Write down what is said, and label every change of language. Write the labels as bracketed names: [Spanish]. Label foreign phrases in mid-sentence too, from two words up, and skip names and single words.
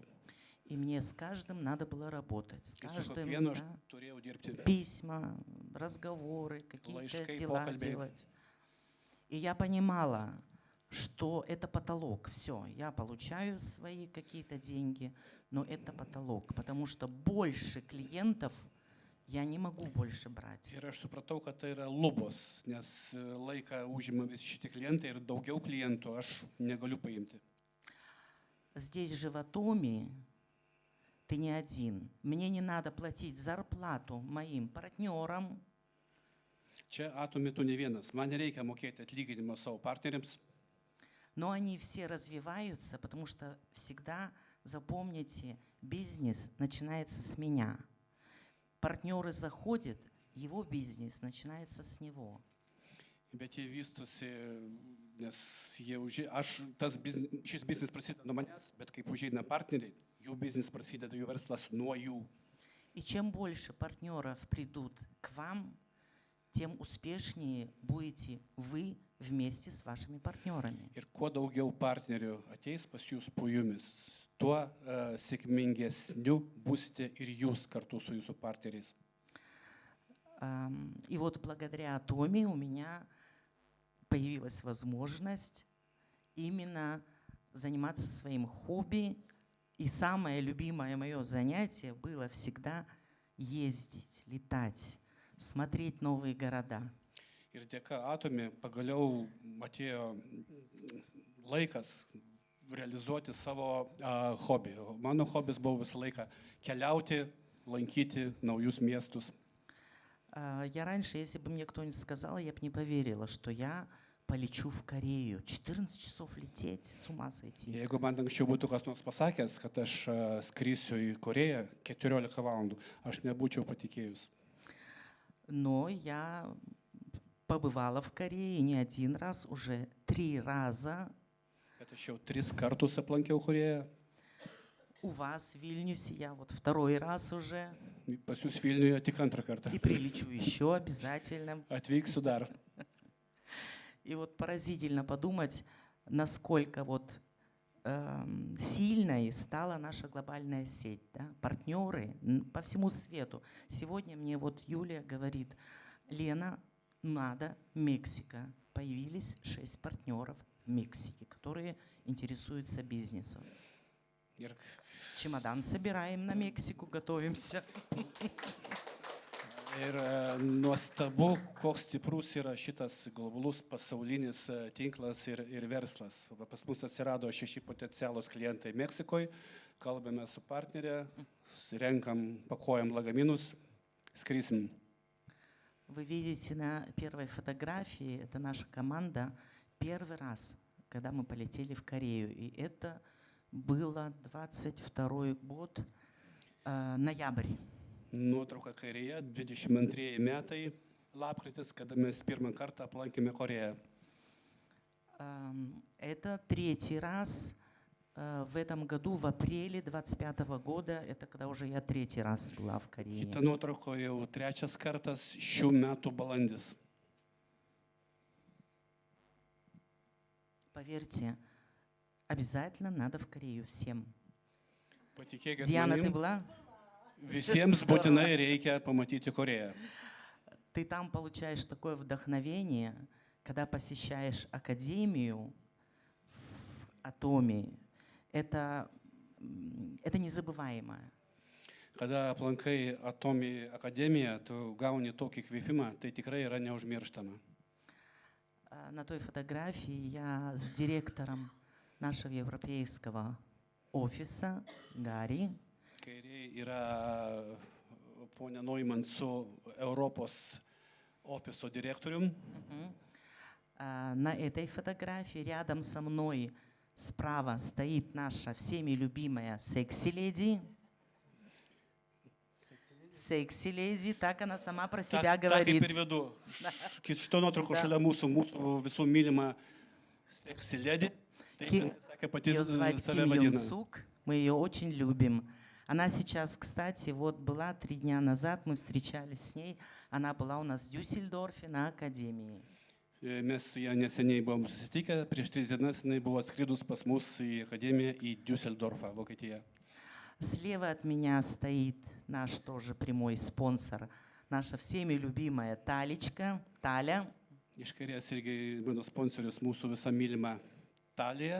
[Russian] И мне с каждым надо было работать. С [Lithuanian] Ir su [Russian] каждым, [Lithuanian] kiekvienu aš [Russian] да, [Lithuanian] turėjau dirbti. [Russian] письма, разговоры, какие-то Лайшкой, дела покольбей. делать. И я понимала, что это потолок. Все, я получаю свои какие-то деньги, но это потолок, потому что больше клиентов я не могу больше брать. [Lithuanian] Ir aš supratau, kad tai yra lubos, nes laiką užima visi šitie klientai ir daugiau klientų aš negaliu paimti. [Russian] Здесь же в Atomi ты не один. Мне не надо платить зарплату моим партнерам. [Lithuanian] Čia Atomi tu ne vienas. Man nereikia mokėti atlyginimą savo partneriams. [Russian] Но они все развиваются, потому что всегда, запомните, бизнес начинается с меня. Партнеры заходят, его бизнес начинается с него. [Lithuanian] Bet jie vystosi, nes šis biznis prasideda nuo manęs, bet kaip užeina partneriai, jų biznis prasideda, jų verslas nuo jų. [Russian] И чем больше партнеров придут к вам, тем успешнее будете вы вместе с вашими партнерами. [Lithuanian] Ir kuo daugiau partnerių ateis pas jūs po jumis, tuo sėkmingesniu būsite ir jūs kartu su jūsų partneriais. [Russian] И вот благодаря Atomi у меня появилась возможность именно заниматься своим хобби. И самое любимое мое занятие было всегда ездить, летать, смотреть новые города. [Lithuanian] Ir dėka Atomi pagaliau atėjo laikas realizuoti savo hobį. Mano hobis buvo visą laiką keliauti, lankyti naujus miestus. [Russian] Я раньше, если бы мне кто-нибудь сказал, я бы не поверила, что я полечу в Корею. 14 часов лететь, с ума сойти. [Lithuanian] Jeigu man anksčiau būtų kas nors pasakęs, kad aš skrisiu į Koreją 14 valandų, aš nebūčiau patikėjus. [Russian] Но я побывала в Корее не один раз, уже 3 раза. [Lithuanian] Bet aš jau 3 kartus aplankiau Koreją. [Russian] У вас в Вильнюсе я вот 2-й раз уже. [Lithuanian] Pas jūs Vilniuje tik 2 kartą. [Russian] И прилечу еще обязательно. [Lithuanian] Atvyksiu dar. [Russian] И вот поразительно подумать, насколько вот сильной стала наша глобальная сеть, да? Партнеры по всему свету. Сегодня мне вот Юлия говорит: Лена, надо Мексика. Появились 6 партнеров в Мексике, которые интересуются бизнесом. [Lithuanian] Ir, [Russian] Чемодан собираем на Мексику, готовимся. [Lithuanian] ir nuostabu, koks stiprus yra šitas globalus pasaulinis tinklas ir verslas. Va, pas mus atsirado 6 potencialūs klientai Meksikoje, kalbame su partnerė, renkam, pakuojam lagaminus, skrisim. [Russian] Вы видите на первой фотографии, это наша команда, первый раз, когда мы полетели в Корею. И это было 22 год, ноябрь. [Lithuanian] Nuotrauka kairėje, 22 metai, lapkritis, kada mes pirmą kartą aplankėme Koreją. [Russian] Это 3-й раз в этом году, в апреле 25 года, это когда уже я 3-й раз была в Корее. [Lithuanian] Kita nuotrauka jau 3 kartas šių metų balandis. [Russian] Поверьте, обязательно надо в Корею всем. [Lithuanian] Patikėkit [Russian] Диана, ты [Lithuanian] manim, [Russian] была? [Lithuanian] visiems būtinai reikia pamatyti Koreją. [Russian] Ты там получаешь такое вдохновение, когда посещаешь академию в Атоме. Это незабываемо. [Lithuanian] Kada aplankai Atomi akademiją, tu gauni tokį kvėpimą, tai tikrai yra neužmirštama. [Russian] На той фотографии я с директором нашего европейского офиса, Гарри. [Lithuanian] Kairėje yra ponia Neumann su Europos ofiso direktorium. [Russian] На этой фотографии рядом со мной справа стоит наша всеми любимая секси-леди. Секси-леди, так она сама про себя Так говорит. [Lithuanian] kaip ir vedu. Šito nuotrauko šalia mūsų visų mylima seksi ledi. Taip jinai sakė pati [Russian] Ее звать [Lithuanian] save [Russian] Ким [Lithuanian] vadina. [Russian] Йон Сук. Мы ее очень любим. Она сейчас, кстати, вот была 3 дня назад, мы встречались с ней. Она была у нас в Дюссельдорфе на академии. [Lithuanian] Mes su ją neseniai buvom susitikę, prieš 3 dienas jinai buvo skridus pas mus į akademiją į Düsseldorfą, Vokietiją. [Russian] Слева от меня стоит наш тоже прямой спонсор, наша всеми любимая Талечка, Таля. [Lithuanian] Iš kairės irgi mano sponsorius mūsų visą mylimą Talija.